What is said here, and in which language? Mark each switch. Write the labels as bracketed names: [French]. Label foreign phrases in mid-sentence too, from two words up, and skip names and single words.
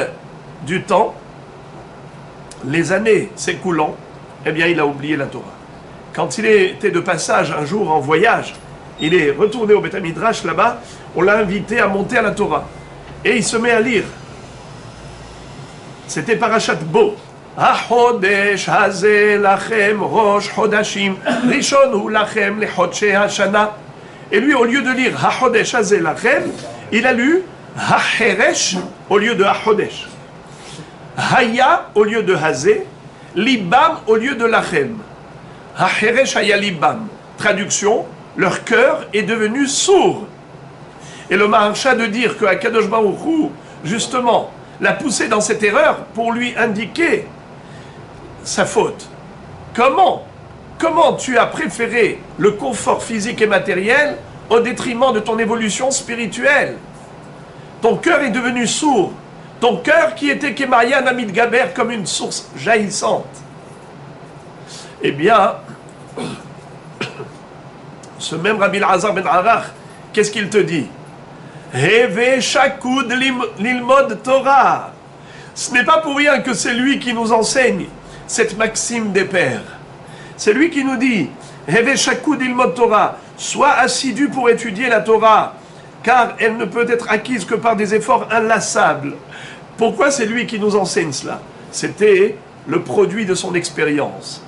[French] Au fil du temps, les années s'écoulant, eh bien, il a oublié la Torah. Quand il était de passage un jour en voyage, il est retourné au Beth Midrash là-bas, on l'a invité à monter à la Torah. Et il se met à lire. C'était Parashat Bo. [Hebrew] החודש הזה לכם ראש חודשים, ראשון הוא לכם לחודשי השנה. [French] Et lui, au lieu de lire [Hebrew] החודש הזה לכם, [French] il a lu HaCheresh au lieu de HaChodesh. Haya au lieu de hazeh, libam au lieu de lachem. [Hebrew] החרש היה ליבם. [French] Traduction, leur cœur est devenu sourd. Et le Maharsha de dire que Akadosh Baruch Hu, justement, l'a poussé dans cette erreur pour lui indiquer sa faute. Comment tu as préféré le confort physique et matériel au détriment de ton évolution spirituelle? Ton cœur est devenu sourd. Ton cœur qui était [Hebrew] כמעיין עמיד גבר [French] comme une source jaillissante. Eh bien, ce même Rabbi Elazar ben Arach, qu'est-ce qu'il te dit? [Hebrew] הוי שקוד ללמוד תורה. [French] Ce n'est pas pour rien que c'est lui qui nous enseigne cette maxime des pères. C'est lui qui nous dit [Hebrew] הוי שקוד ללמוד תורה. [French] Sois assidu pour étudier la Torah, car elle ne peut être acquise que par des efforts inlassables. Pourquoi c'est lui qui nous enseigne cela? C'était le produit de son expérience.